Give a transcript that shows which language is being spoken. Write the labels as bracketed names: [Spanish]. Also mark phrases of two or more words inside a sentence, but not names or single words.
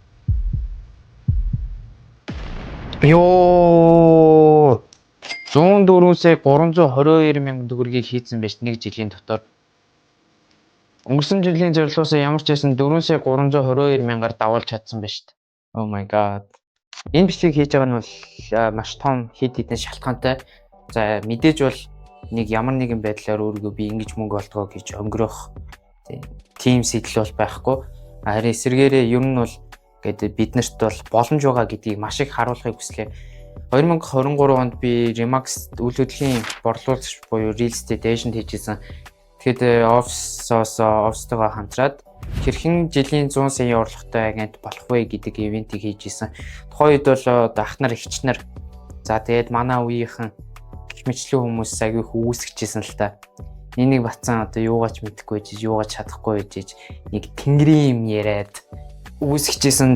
[Mongolian] Ёо 104 сая 322 мянган төгрөгийг хийсэн байж нэг жилийн дотор. Өнгөрсөн жилийн зорилгоос ямар ч байсан 4 сая 322 мянгаар давуулж чадсан байна шүү дээ. [English] Oh my god. [Mongolian] Энэ бичлэгийг хийж байгаа нь бол маш том хэд хэдэн шалтгаантай. За мэдээж бол нэг ямар нэгэн байдлаар өөрийгөө би ингэж мөнгө олдгоо гэж өнгөрөх тийм сэтэл бол байхгүй. Харин эсвэргээрээ ер нь бол гэдэг биднэрт бол боломж байгаа гэдгийг маш их харуулахыг хүслээ. 2023 онд би Remax үйл хөдлөлийн борлуулагч буюу [English] real estate agent [Mongolian] хийжсэн. Тэгэхэд офстойгоо хамтраад хэрхэн жилийн 100 сая орлоготой агент болох вэ гэдэг ивентийг хийж исэн. Тухайн үед бол ах нар эгч нар за тэгээд манай үеийнхэн мэтлэн хүмүүс аягүй үүсгэжсэн л та. Энийг батсан одоо юугаач мэдэхгүй байж, юугаач чадахгүй байж нэг тэнгэрийн юм яриад үүсгэжсэн.